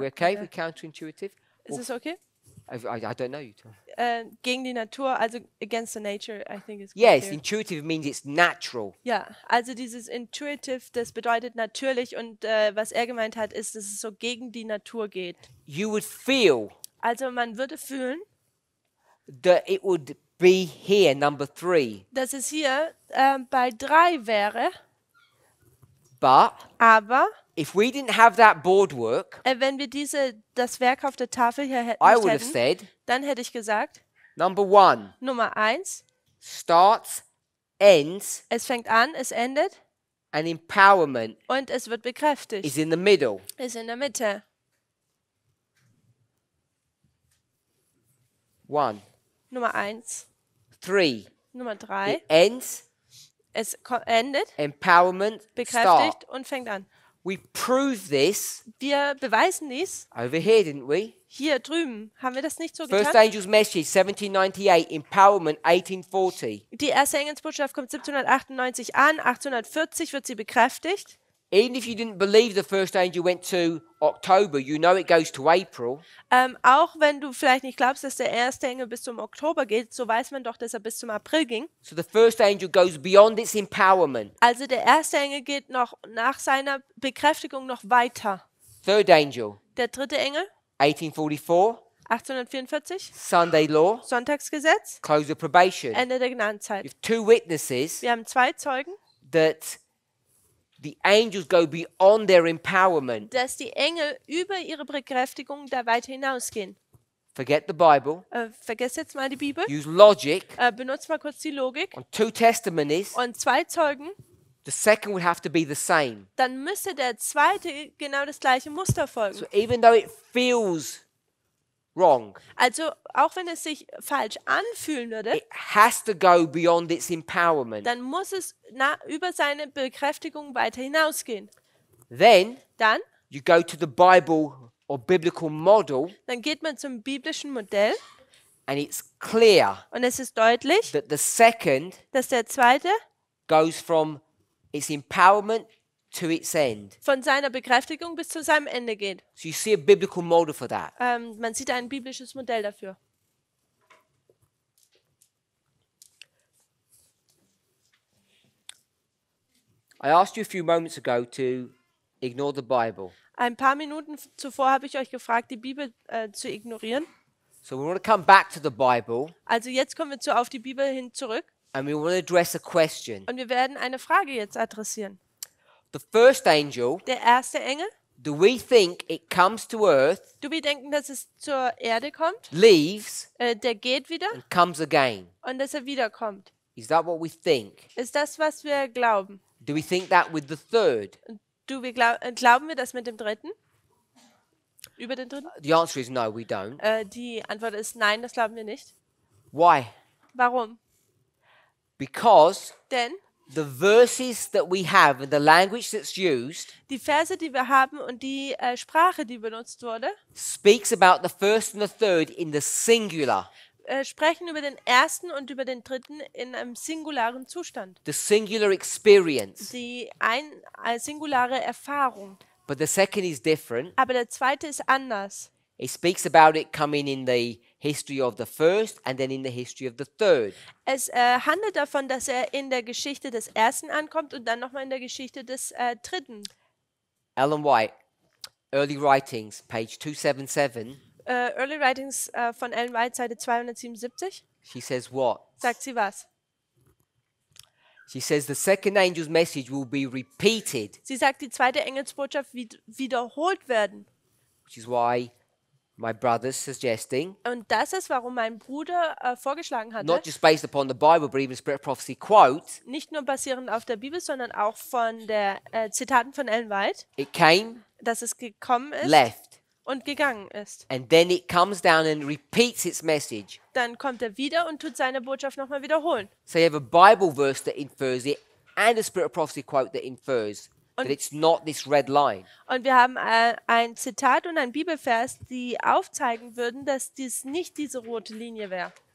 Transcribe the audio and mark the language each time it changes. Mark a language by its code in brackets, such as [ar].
[en] We're okay with counterintuitive? [de] Ist es okay? [en] I don't know. You tell me. [de] Gegen die Natur, also [en] against the nature, I think is Yes, clear. intuitive means it's natural. [de] Ja, also dieses intuitive, das bedeutet natürlich und was er gemeint hat, ist, dass es so gegen die Natur geht. [en] You would feel [de] Also man würde fühlen, [en] that it would be here, number 3. [de] dass es hier bei 3 wäre, [en] But [de] aber [en] if we didn't have that boardwork, [de] wenn wir das Werk auf der Tafel hier [en] I would have [de] hätten, [en] said, [de] dann hätte ich gesagt, [en] number 1 [de] Nummer 1, [en] starts, ends, [de] es fängt an, es endet [en] and empowerment [de] und es wird bekräftigt. [en] is in the middle. [de] Ist in der Mitte. [en] 1. [de] Nummer 1. [en] 3. [de] Nummer 3, [en] It ends, [de] es endet, [en] empowerment, start. [de] bekräftigt und fängt an. [en] We proved this [de] Wir beweisen dies. [en] over here, didn't we? [de] Hier drüben. Haben wir das nicht so [en] First [de] getan? [en] Angel's Message, 1798, empowerment, 1840. [de] Die erste Engelsbotschaft kommt 1798 an, 1840 wird sie bekräftigt. [en] Even if you didn't believe the first angel went to October, you know it goes to April. [de] Auch wenn du vielleicht nicht glaubst, dass der erste Engel bis zum Oktober geht, so weiß man doch, dass er bis zum April ging. [en] So the first angel goes beyond its empowerment. [de] Also der erste Engel geht noch nach seiner Bekräftigung noch weiter. [en] Third angel, [de] Der dritte Engel, [en] 1844, [de] 1844, [en] Sunday law, [de] Sonntagsgesetz, [en] close of probation. [de] Ende der Gnadenzeit. [en] You have 2 witnesses [de] Wir haben 2 Zeugen, [en] that the angels go beyond their empowerment. [de] dass die Engel über ihre Bekräftigung da weiter hinausgehen. [en] Forget the Bible. [de] Vergesst jetzt mal die Bibel. [en] Use logic. [de] Benutzt mal kurz die Logik. [en] On 2 testimonies, [de] Und 2 Zeugen, [en] the second would have to be the same. [de] dann müsste der zweite genau das gleiche Muster folgen. [en] So even though it feels wrong, [de] Also auch wenn es sich falsch anfühlen würde, [en] it has to go beyond its empowerment. [de] dann muss es über seine Bekräftigung weiter hinausgehen. [en] Then [de] Dann [en] you go to the Bible or biblical model, [de] geht man zum biblischen Modell [en] and it's clear [de] und es ist deutlich, [en] that the second [de] dass der zweite [en] goes from its empowerment to its end. [de] von seiner Bekräftigung bis zu seinem Ende geht. [en] So you see a biblical model for that. [de] Man sieht ein biblisches Modell dafür. [en] I asked you a few moments ago to ignore the Bible. [de] Ein paar Minuten zuvor habe ich euch gefragt, die Bibel zu ignorieren. [en] So we want to come back to the Bible [de] Also jetzt kommen wir auf die Bibel hin zurück [en] and we want to address a question. [de] und wir werden eine Frage jetzt adressieren. [en] The first angel, [de] Der erste Engel, [en] do we think it comes to earth, [de] du wir denken, dass es zur Erde kommt, [en] leaves, [de] der geht wieder [en] and comes again? [de] und dass er wiederkommt. [en] Is that what we think? [de] Ist das, was wir glauben? [en] Do we think that with the third? [de] Glauben wir das mit dem dritten? Über den dritten? [en] The answer is no, we don't. [de] Die Antwort ist nein, das glauben wir nicht. [en] Why? [de] Warum? [en] Because [de] Denn [en] the verses that we have and the language that's used [de] die Verse, die wir haben und die Sprache, die benutzt wurde, [en] speaks about the first and the third in the singular. [de] Sprechen über den ersten und über den dritten in einem singularen Zustand. [en] The singular experience. [de] Die singulare Erfahrung. [en] But the second is different. [de] Aber der zweite ist anders. [en] It speaks about it coming in the history of the first and then in the history of the third. [de] Es handelt davon, dass er in der Geschichte des ersten ankommt und dann nochmal in der Geschichte des dritten. [en] Ellen White, Early Writings, page 277. [de] Early Writings von Ellen White, Seite 277. [en] She says what? [de] Sagt sie was? [en] She says the second angel's message will be repeated, [de] Sie sagt, die zweite Engelsbotschaft wird wiederholt werden. [en] which is why my brother's suggesting, [de] Und das ist, warum mein Bruder vorgeschlagen hatte, [en] not just based upon the Bible, but even Spirit of Prophecy quote, [de] nicht nur basierend auf der Bibel, sondern auch von der Zitaten von Ellen White, [en] it came, [de] dass es gekommen ist [en] left, [de] und gegangen ist. [en] and then it comes down and repeats its message. [de] Dann kommt er wieder und tut seine Botschaft nochmal wiederholen. [en] So you have a Bible verse that infers it and a Spirit of Prophecy quote that infers that it's not this red line. [de] Und wir haben ein Zitat und ein Bibelvers, die aufzeigen würden, dass dies nicht diese rote Linie wäre.